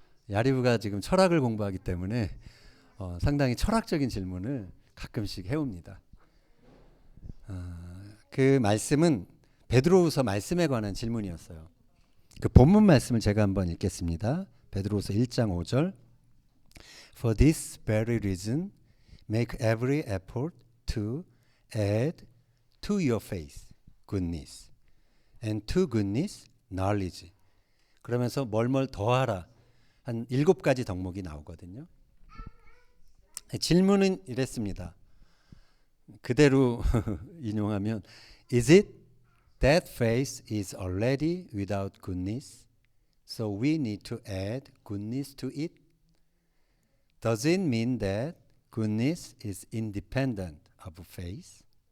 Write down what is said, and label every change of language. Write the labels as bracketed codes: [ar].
[ko] 야리부가 지금 철학을 공부하기 때문에 상당히 철학적인 질문을 가끔씩 해옵니다. 그 말씀은 베드로후서 말씀에 관한 질문이었어요. 그 본문 말씀을 제가 한번 읽겠습니다. 베드로후서 1장 5절. [en] For this very reason, make every effort to add to your faith goodness, and to goodness knowledge. [ko] 그러면서 뭘뭘 더하라. 한 7가지 덕목이 나오거든요. 질문은 이랬습니다. 그대로 인용하면 [en] Is it that faith is already without goodness, so we need to add goodness to it? Does it mean that goodness is independent of faith?